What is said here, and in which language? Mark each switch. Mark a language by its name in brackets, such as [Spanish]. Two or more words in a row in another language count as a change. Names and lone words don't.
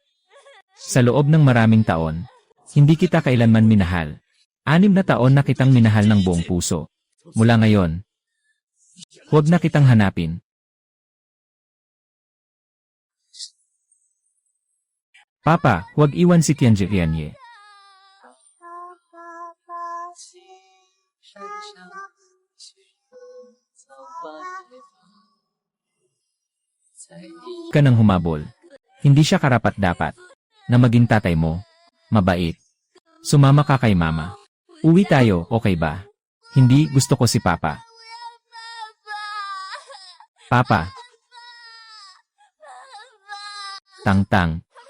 [Filipino] Sa loob ng maraming taon, hindi kita kailanman minahal. 6 na taon na kitang minahal ng buong puso. Mula ngayon, huwag na kitang hanapin. Papa, huwag iwan si Tianjie. 山上去早把野在地 Ka nang humabol. Hindi siya karapat-dapat na maging tatay mo. Mabait. Sumama ka kay mama. Uwi tayo, okay ba? Hindi, gusto ko si Papa. Papa. Tang-tang.